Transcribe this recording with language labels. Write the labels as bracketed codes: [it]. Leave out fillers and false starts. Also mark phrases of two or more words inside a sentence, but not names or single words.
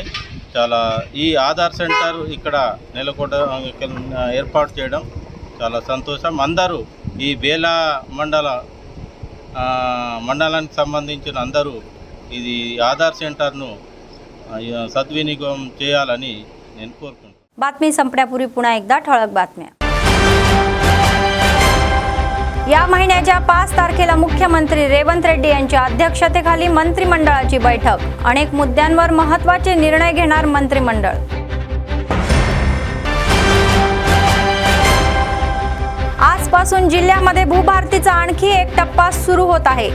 [te] చాలా ఈ ఆధార్ సెంటర్ ఇక్కడ ఏర్పాటు చేయడం చాలా సంతోషం। అందరూ ఈ బేలా మండలానికి సంబంధించిన అందరూ ఇది ఆధార్ సెంటర్ను सद्विनियोग చేయాలని నేను కోరుకుంటున్నాను। [mr] बातमी संपण्यापूर्वी पुन्हा एकदा ठळक बातम्या। या महिन्याच्या 5 तारखेला मुख्यमंत्री रेवंत रेड्डी यांच्या अध्यक्षतेखाली मंत्रिमंडळाची बैठक। अनेक मुद्द्यांवर महत्त्वाचे निर्णय घेणार मंत्रिमंडळ। आजपासून जिल्ह्यामध्ये भूभारतीचा आणखी एक टप्पा सुरू होत आहे।